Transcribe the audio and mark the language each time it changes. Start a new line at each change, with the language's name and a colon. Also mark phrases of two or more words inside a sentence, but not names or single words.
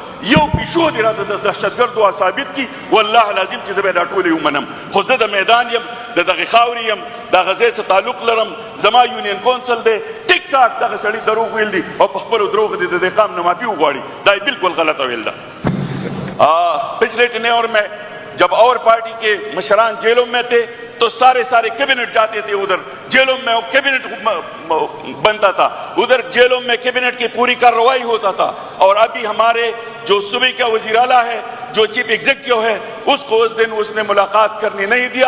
Pashto: یو پیشو دې راته د دهشتګردو ثابت کړي، والله لازم چې زه به یې دا ټولې ومنم. خو زه د میدان یم، د دغې خاورې یم، د غزې سره تعلق لرم. زما یونین کونسل دی ټیک ټاک دغه سړي دروغ ویل دي او په خپلو دروغو دې د دې قام نه معافي وغواړي. دا یې بالکل غلطه ویل ده.
Urdu: پچھلے ٹینیور میں جب اور پارٹی کے مشران جیلوں میں تھے تو سارے کیبنٹ جاتے تھے ادھر جیلوں میں، کیبنٹ بنتا تھا ادھر جیلوں میں، کیبنٹ کی پوری کارروائی ہوتا تھا. اور ابھی ہمارے جو صوبے کا وزیر اعلیٰ ہے، جو چیف ایگزیکٹو ہے، اس کو اس دن اس نے ملاقات کرنے نہیں دیا.